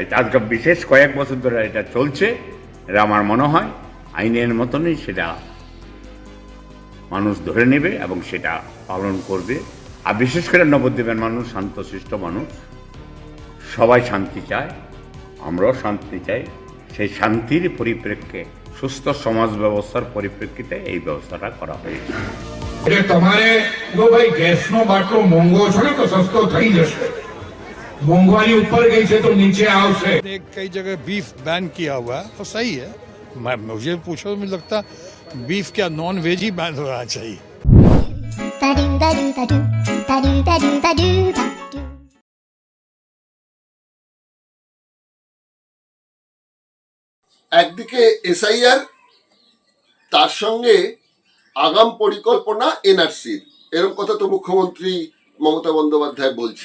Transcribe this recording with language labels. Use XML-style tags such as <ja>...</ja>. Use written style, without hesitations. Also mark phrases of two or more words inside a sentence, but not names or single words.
<bn>আজকে বিশেষ কয়েক বছর ধরে এটা চলছে, এটা আমার মনে হয় আইনের মতনই সেটা মানুষ ধরে নেবে এবং সেটা পালন করবে। আর বিশেষ করে নবদ্বীপের মানুষ শান্তশিষ্ট মানুষ, সবাই শান্তি চায়, আমরাও শান্তি চাই। সেই শান্তির পরিপ্রেক্ষিতে, সুস্থ সমাজ ব্যবস্থার পরিপ্রেক্ষিতে এই ব্যবস্থাটা করা হয়েছে।</bn> <gu>તમારે જો ભાઈ ગેસનો બાટલો મોંઘો છે ને તો સસ્તો થઈ જશે,</gu> <hi>मोंगवारी ऊपर गई से तो नीचे आओ से। कई जगह बीफ बैन किया हुआ है और सही है। मुझे पूछो तो मुझे लगता बीफ क्या</hi> <en>non veg</en> <hi>ही बैन होना चाहिए।</hi> <bn>একদিকে এসআইআর, তার সঙ্গে আগাম পরিকল্পনা এনআরসির, এরকম কথা তো মুখ্যমন্ত্রী মমতা বন্দ্যোপাধ্যায় বলছেন।</bn>